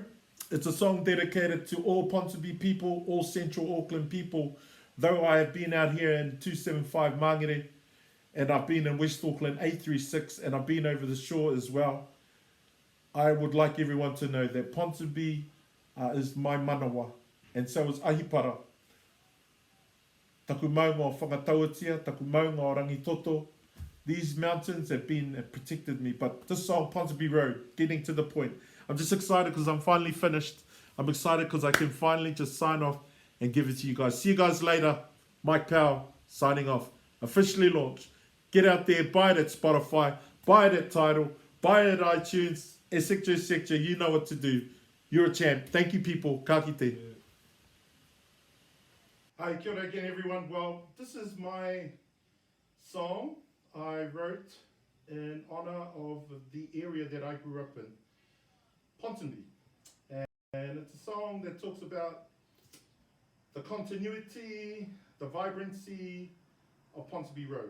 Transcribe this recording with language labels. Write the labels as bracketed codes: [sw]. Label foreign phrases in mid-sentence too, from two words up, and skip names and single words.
[en] It's a song dedicated to all Pontaby people, all Central Auckland people. Though I have been out here in 275 Mangere, and I've been in West Auckland 836, and I've been over the shore as well, I would like everyone to know that Pontaby is my manawa, and so is Ahipara. [mi] Taku maunga o whakatauatia, taku maunga o rangitoto. [en] These mountains have been protected me, but this song, Pontaby Road, getting to the point. I'm just excited because I'm finally finished. I'm excited because I can finally just sign off and give it to you guys. See you guys later. Mike Powell, signing off. Officially launched. Get out there, buy it at Spotify, buy it at Tidal, buy it at iTunes, etc. You know what to do. You're a champ. Thank you, people. [mi] Ka kite. [en] Hi, [mi] kia ora [en] again, everyone. Well, this is my song I wrote in honor of the area that I grew up in, Pontaby. And it's a song that talks about the continuity, the vibrancy of Pontaby Road.